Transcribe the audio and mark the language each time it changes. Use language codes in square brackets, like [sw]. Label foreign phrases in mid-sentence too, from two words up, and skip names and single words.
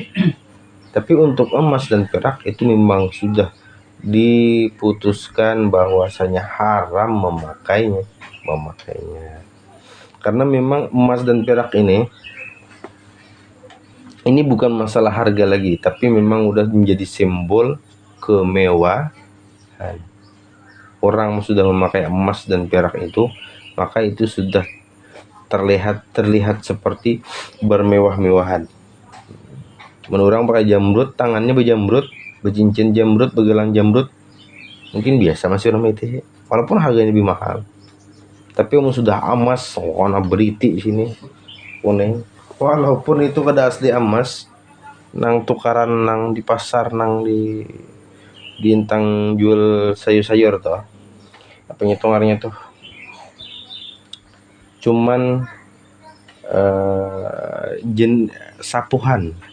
[id] Tapi untuk emas dan perak itu memang sudah diputuskan bahwasanya haram memakainya, karena memang emas dan perak ini bukan masalah harga lagi, tapi memang udah menjadi simbol kemewahan. Orang sudah memakai emas dan perak itu, maka itu sudah terlihat seperti bermewah-mewahan. Orang pakai jamrud, tangannya berjamrud, bercincin jamrud, bergelang jamrud, mungkin biasa masih orang itu, walaupun harganya lebih mahal. [bjn] Tapi sudah emas, warna beriti di sini kuning, walaupun itu kada asli emas, nang tukaran nang di pasar, nang di intang jual sayur-sayur tuh, apa ngitungannya tuh, cuman sapuhan.